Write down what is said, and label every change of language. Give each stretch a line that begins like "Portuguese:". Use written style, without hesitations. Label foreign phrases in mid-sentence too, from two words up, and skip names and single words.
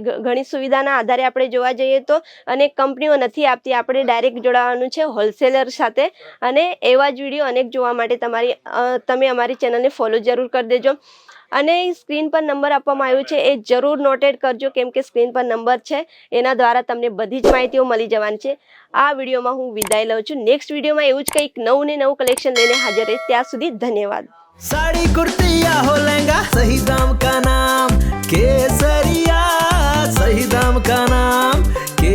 Gujarati: ઘણી સુવિધાના આધારે આપણે જોવા જઈએ તો અનેક કંપનીઓ નથી આપતી આપણે ડાયરેક્ટ જોડાવાનું છે હોલસેલર સાથે અને એવા જ વિડીયો અનેક જોવા માટે તમે અમારી ચેનલને ફોલો જરૂર કરી દેજો। અને સ્ક્રીન પર નંબર આપવામાં આવ્યો છે એ જરૂર નોટેડ કરજો કેમ કે સ્ક્રીન પર નંબર છે એના દ્વારા તમને બધી જ માહિતીઓ મળી જવાની છે। આ વિડીયોમાં હું વિદાય લઉં છું। નેક્સ્ટ વિડીયોમાં એવું જ કંઈક નવું ને નવું કલેક્શન લઈને હાજર રહીશ ત્યાં સુધી ધન્યવાદ।
Hindi: साड़ी कुर्ती या हो लहंगा सही दाम का नाम केसरिया सही दाम का नाम